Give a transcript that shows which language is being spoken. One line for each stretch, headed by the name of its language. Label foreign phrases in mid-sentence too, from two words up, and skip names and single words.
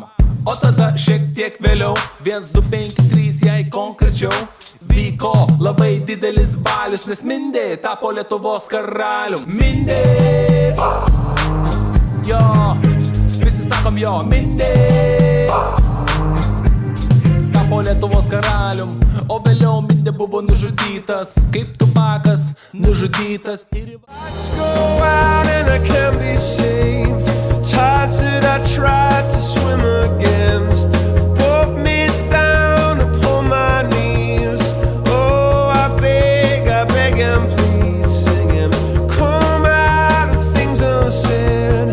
Lithuanian: O tada šiek tiek vėliau, 1253, jei konkrečiau, vyko labai didelis balius, nes Mindė tapo Lietuvos karalium. Mindė! Jo, visi sakom jo, Mindė! Tapo Lietuvos karalium, o vėliau Mindė buvo nužudytas, kaip Tupakas nužudytas ir...
English: Lights go out and I can't be saved. Tides that I tried to swim against brought me down upon my knees. Oh, I beg and plead, singing, come out of things unsaid.